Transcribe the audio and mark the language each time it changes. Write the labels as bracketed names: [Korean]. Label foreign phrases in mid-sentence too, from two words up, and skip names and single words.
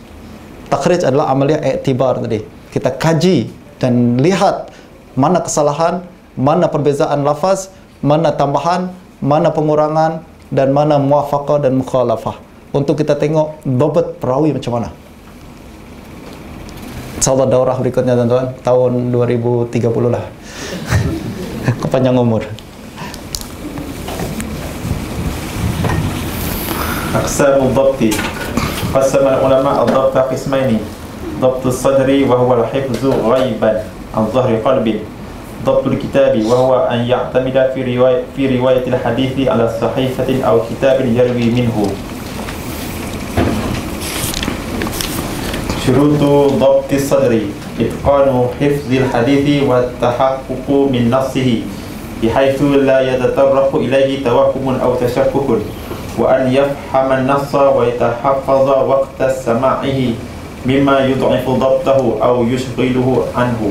[Malay] Takhrij adalah amaliyah iktibar tadi. Kita kaji dan lihat mana kesalahan, mana perbezaan lafaz, mana tambahan, mana pengurangan, dan mana muwafaqah dan mukhalafah. Untuk kita tengok dhabt perawi macam mana. InsyaAllah daurah berikutnya tuan-tuan, tahun 2030 lah. Kepanjang umur. [Arabic] أقسام الضبط. قسم العلماء الضبط قسمين. ضبط الصدر وهو الحفظ غائبا عن ظهر قلب. ضبط الكتاب وهو أن يعتمد في رواية الحديث على صحيفة أو كتاب يروي منه. شروط ضبط الصدر إتقان حفظ الحديث والتحقق من نصه بحيث لا يتطرق إليه توهم أو تشكك وأن يفهم النص ويتحفظ وقت سماعه مما يضعف ضبطه أو يشغله عنه.